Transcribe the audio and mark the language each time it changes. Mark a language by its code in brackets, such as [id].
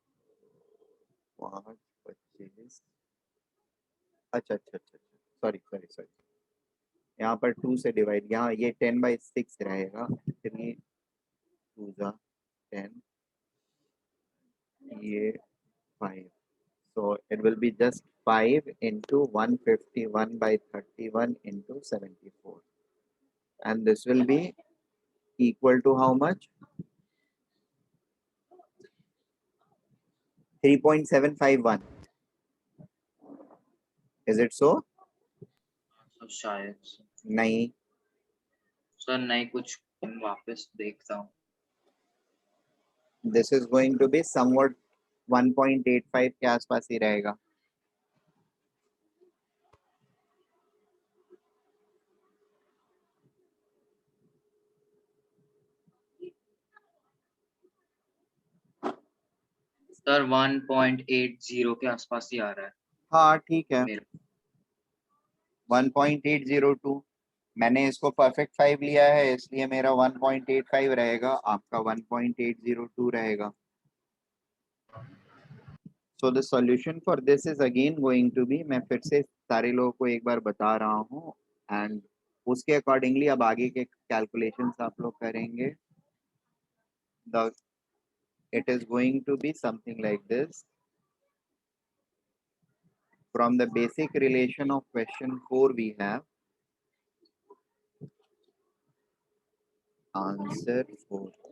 [hi] 525, अच्छा अच्छा अच्छा, सॉरी सॉरी सॉरी, यहाँ पर 2 से डिवाइड, यहाँ ये 10/6 रहेगा, 3 2 10, [en] ये 5, so it will be just 5 into 151 by 31 into 74, and this will be equal to how much? 3.751. Is it so? [hi] तो शायद से। नहीं, सर नहीं, कुछ वापस देखता हूँ। [en] this is going to be somewhat 1.85 [hi] के आसपास ही रहेगा। सर 1.80 के आसपास ही आ रहा है हाँ ठीक है, मेरे। 1.802। मैंने इसको परफेक्ट 5 लिया है, इसलिए मेरा 1.85 रहेगा, आपका 1.802 रहेगा। [en] so the solution for this is again going to be, [hi] मैं फिर से सारे लोगों को एक बार बता रहा हूँ, एंड उसके अकॉर्डिंगली अब आगे के कैलकुलेशंस आप लोग करेंगे। [en] The it is going to be something like this. From the basic relation of question 4 we have answer 4.